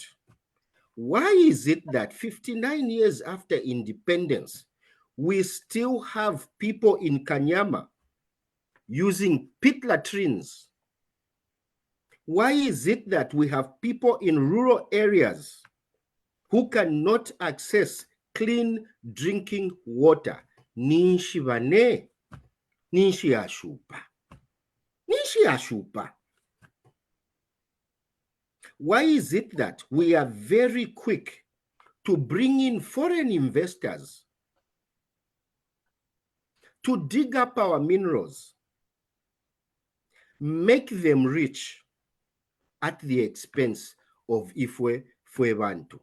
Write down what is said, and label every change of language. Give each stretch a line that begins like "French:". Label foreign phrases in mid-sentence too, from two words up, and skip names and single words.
English: Why is it that 59 years after independence, we still have people in Kanyama using pit latrines? Why is it that we have people in rural areas who cannot access clean drinking water?
Bemba: Ninshi bane, ninshi ashupa, ninshi ashupa.
English: Why is it that we are very quick to bring in foreign investors to dig up our minerals, make them rich at the expense of
Bemba: Ifwe Fwebantu?